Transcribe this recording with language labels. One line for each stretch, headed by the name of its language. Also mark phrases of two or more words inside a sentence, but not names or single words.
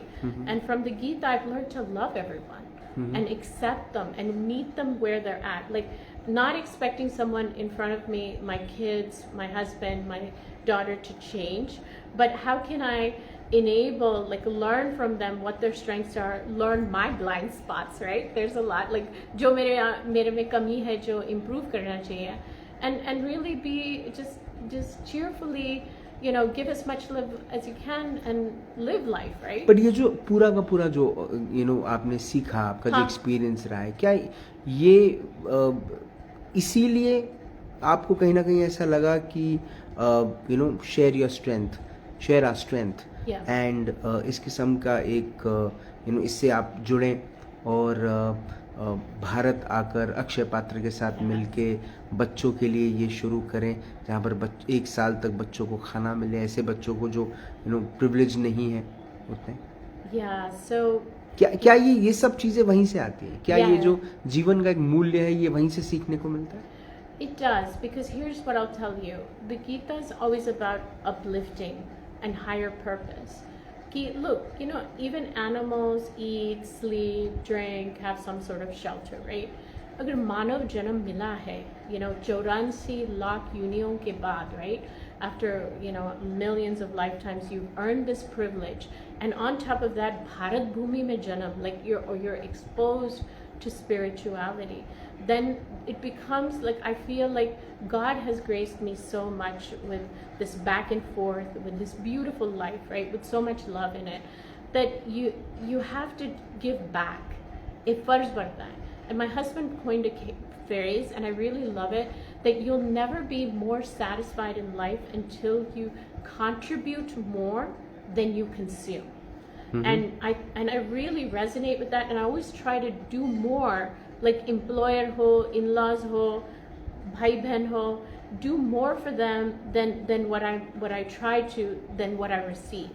English: And from the Gita, I've learned to love everyone and accept them and meet them where they're at. Like, not expecting someone in front of me, my kids, my husband, my daughter, to change, but how can I enable, like, learn from them what their strengths are, learn my blind spots, right? There's a lot, like,
Hindi: जो मेरे में कमी है, जो improve करना चाहिए,
English: and really be just cheerfully, you know, give as much love as you can and live life, right?
Hindi: But ये जो पूरा का पूरा जो आपने सीखा, आपका जो एक्सपीरियंस रहा है, क्या ये इसीलिए आपको कहीं ना कहीं ऐसा लगा कि
English: share our strength and
Hindi: इस किस्म का एक इससे आप जुड़ें और भारत आकर अक्षय पात्र के साथ मिलके बच्चों के लिए ये शुरू करें, जहाँ पर 1 साल तक बच्चों को खाना मिले, ऐसे बच्चों को जो प्रिविलेज नहीं है उतने।
English: So
Hindi: क्या ये सब चीज़ें वहीं से आती हैं? क्या ये जो जीवन का एक मूल्य है ये वहीं से सीखने को मिलता है?
English: It does, because here's what I'll tell you. The Gita is always about uplifting and higher purpose. Look, even animals eat, sleep, drink, have some sort of shelter, right?
Hindi: अगर मानव जन्म मिला है, 84 लाख योनियों के बाद,
English: right? After, millions of lifetimes, you've earned this privilege. And on top of that,
Hindi: भारत भूमि में जनम,
English: like you're exposed to spirituality. Then it becomes like, I feel like God has graced me so much with this back and forth, with this beautiful life, right? With so much love in it, that you have to give back.
Hindi: It फ़र्ज़ बढ़ता है.
English: And my husband coined a phrase, and I really love it, that you'll never be more satisfied in life until you contribute more than you consume. And I really resonate with that, and I always try to do more, like employer ho, in-laws ho,
Hindi: भाई बहन हो,
English: do more for them than what I try to, than what I receive.